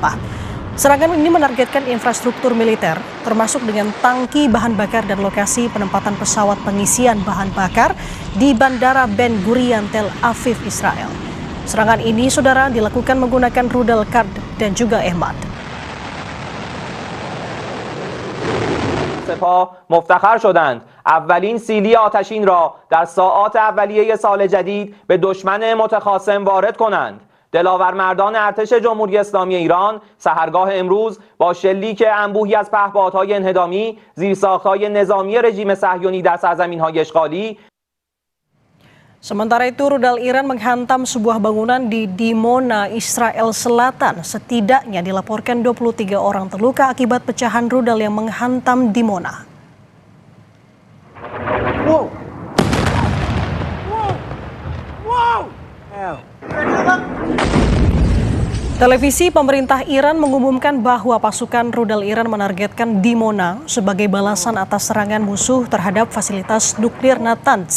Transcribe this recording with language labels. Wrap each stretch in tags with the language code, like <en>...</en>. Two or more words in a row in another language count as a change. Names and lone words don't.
<id>Serangan ini menargetkan infrastruktur militer, termasuk dengan tangki bahan bakar dan lokasi penempatan pesawat pengisian bahan bakar di Bandara Ben Gurion Tel Aviv, Israel. Serangan ini, saudara, dilakukan menggunakan rudal Qard dan juga Ehmad.</id> <fa>سپاه مفتخر شدند اولین سیلی آتشین را در ساعات اولیه سال جدید به دشمن متخاصم وارد کنند. دلاور مردان ارتش جمهوری اسلامی ایران سحرگاه امروز با شلیک انبوهی از پهپادهای انهدامی، زیرساختهای نظامی رژیم صهیونی در سرزمین‌های اشغالی.</fa> <id>Sementara itu, rudal Iran menghantam sebuah bangunan di Dimona, Israel Selatan. Setidaknya dilaporkan 23 orang terluka akibat pecahan rudal yang menghantam Dimona. Wow. Televisi pemerintah Iran mengumumkan bahwa pasukan rudal Iran menargetkan Dimona sebagai balasan atas serangan musuh terhadap fasilitas nuklir Natanz.</id>